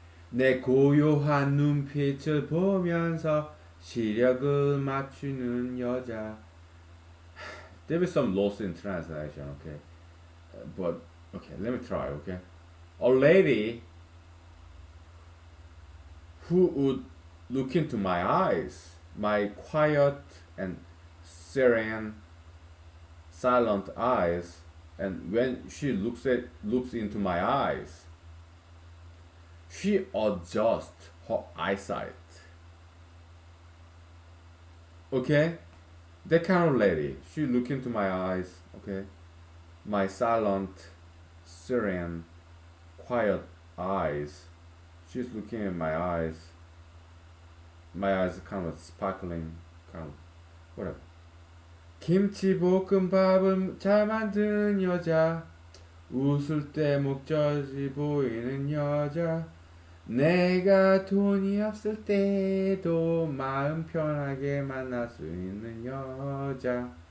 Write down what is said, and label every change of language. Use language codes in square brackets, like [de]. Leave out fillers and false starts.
[ko] 내 고요한 눈빛을 보면서 시력을 맞추는 여자. [en] There is some loss in translation, okay? But, okay, let me try, okay? A lady who would look into my eyes, my quiet and serene, silent eyes, and when she looks into my eyes, she adjusts her eyesight. Okay? That kind of lady. She look into my eyes, okay? My silent, serene, quiet eyes. She's looking in my eyes. My eyes are kind of sparkling, kind of whatever. [ko] 김치볶음밥을 잘 만드는 여자. 웃을 때 목젖이 보이는 여자. 내가 돈이 없을 때도 마음 편하게 만날 수 있는 여자.